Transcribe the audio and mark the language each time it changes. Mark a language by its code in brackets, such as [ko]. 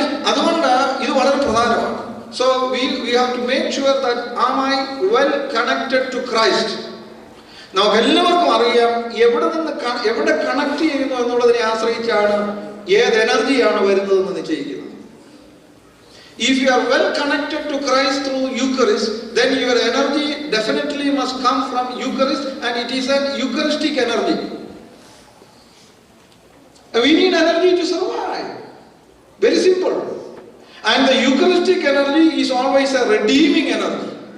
[ml] അതുകൊണ്ട് ഇത് വളരെ പ്രധാനമാണ്. [en] So we have to make sure that am I well connected to Christ. [ml] നമുക്ക് എല്ലാവർക്കും അറിയാം എവിടെ കണക്ട് ചെയ്യുന്നു എന്നുള്ളതിനെ ആശ്രയിച്ചാണ് ഏത് എനർജിയാണ് വരുന്നതെന്ന് നിശ്ചയിക്കുന്നത്. [en] If you are well connected to Christ through Eucharist, then your energy definitely must come from Eucharist, and it is an Eucharistic energy. We need energy to survive. Very simple. And the Eucharistic energy is always a redeeming energy.